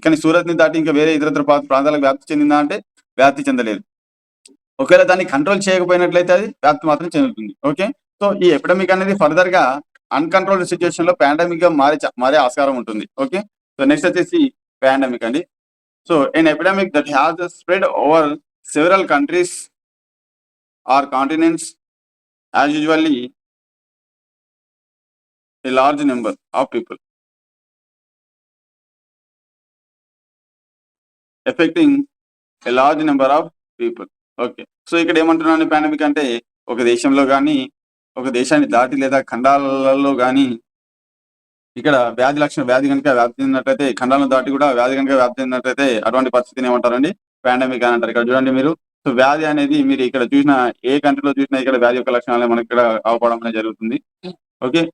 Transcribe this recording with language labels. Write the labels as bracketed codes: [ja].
[te] కానీ సూరత్ ని దాటి ఇంకా వేరే ఇతర ప్రాంతాలకు వ్యాప్తి చెందిందా అంటే వ్యాప్తి చెందలేదు. ఒకవేళ దాన్ని కంట్రోల్ చేయకపోయినట్లయితే అది వ్యాప్తి మాత్రం చెందుతుంది. ఓకే. సో ఈ ఎపిడమిక్ అనేది ఫర్దర్ గా అన్కంట్రోల్డ్ సిచ్యువేషన్ లో పాండమిక్ గా మారే ఆస్కారం ఉంటుంది. ఓకే. సో నెక్స్ట్ వచ్చేసి పాండమిక్ అండి. [en] So an epidemic that has spread over several countries or continents, as usually a large number of people, affecting a large number of people. [te] Okay. So ఇక్కడ ఏమంటున్నాను pandemic అంటే ఒక దేశంలో కానీ ఒక దేశాన్ని దాటి లేదా ఖండాలలో కానీ ఇక్కడ వ్యాధి కనుక వ్యాప్తి చెందినట్లయితే ఖండాలను దాటి కూడా వ్యాధి కనుక వ్యాప్తి చెందినట్లయితే అటువంటి పరిస్థితిని ఏమంటారండి పాండమిక్ అని అంటారు. ఇక్కడ చూడండి మీరు. సో వ్యాధి అనేది మీరు ఇక్కడ చూసిన ఏ కంట్రీలో చూసినా ఇక్కడ వ్యాధి యొక్క లక్షణాలు మనకి ఇక్కడ అవపడడం అనేది జరుగుతుంది. ఓకే.